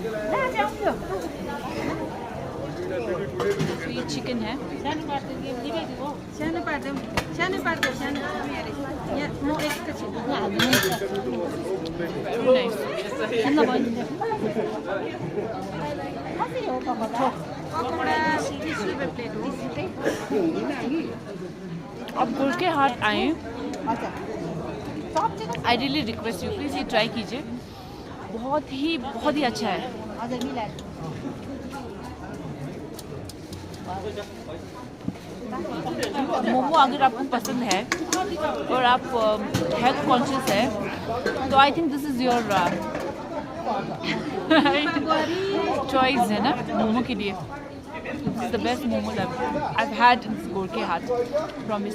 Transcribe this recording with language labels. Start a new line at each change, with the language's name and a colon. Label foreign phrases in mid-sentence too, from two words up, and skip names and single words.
Hindi: तो ये चिकन है.
Nepali: सानो पार्दै यहाँ म एकैछिन
English: Very nice.
Nepali: पकौडा 30 रुपैयाँ प्लेट हो.
Hindi: अब गोरखे हाट आए.
English: I really request you please
Hindi: ये ट्राई कीजिए. बहुत ही अच्छा है. मोमो अगर आपको पसंद है और आप
English: हेल्थ कॉन्शियस
Hindi: है तो
English: आई थिंक दिस इज़ योर चॉइस
Hindi: है ना मोमो के लिए.
English: this is the best momo I've had in गोरखे हाट. प्रॉमिस.